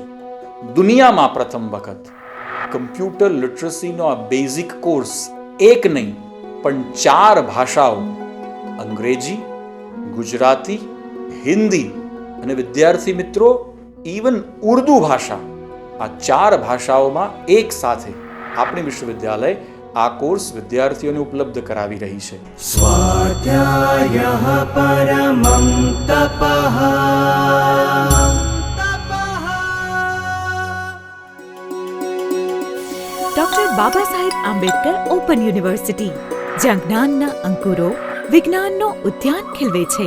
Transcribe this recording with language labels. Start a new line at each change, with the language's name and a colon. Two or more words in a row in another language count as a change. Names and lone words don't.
Gujarati: દુનિયામાં પ્રથમ વખત કમ્પ્યુટર લિટરસીનો આ બેઝિક કોર્સ એક નહીં પણ 4 ભાષાઓ, અંગ્રેજી, ગુજરાતી, હિન્દી અને વિદ્યાર્થી મિત્રો ઇવન ઉર્દુ ભાષા, આ 4 ભાષાઓમાં એક સાથે આપણી વિશ્વવિદ્યાલય આ કોર્સ વિદ્યાર્થીઓને ઉપલબ્ધ કરાવી રહી છે.
Sanskrit: स्वाध्यायः परमं तपः।
Gujarati: डॉक्टर बाबा साहेब आंबेडकर ओपन यूनिवर्सिटी, જ્યાં જ્ઞાનના અંકુરો વિજ્ઞાનનો ઉદ્યાન ખીલવે છે.